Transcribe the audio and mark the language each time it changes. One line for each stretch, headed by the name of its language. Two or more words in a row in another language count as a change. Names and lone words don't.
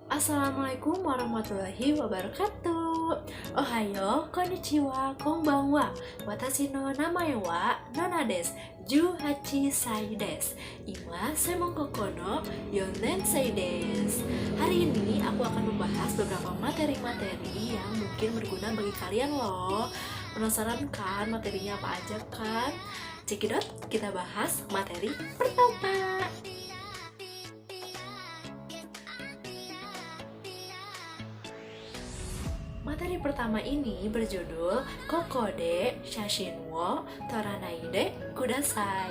Arabic: السلام عليكم ورحمة الله وبركاته.
Japanese: おはよう、こんにちは、こんばんは。私の名前はノナです. 18 歳です. 今専門学校の四年生です.
Indonesian: Hari ini aku akan membahas beberapa materi-materi yang mungkin berguna bagi kalian loh. Penasaran kan materinya apa aja kan? Cekidot, kita bahas materi pertama. Materi pertama ini berjudul
Japanese: ここで写真を撮らないでください.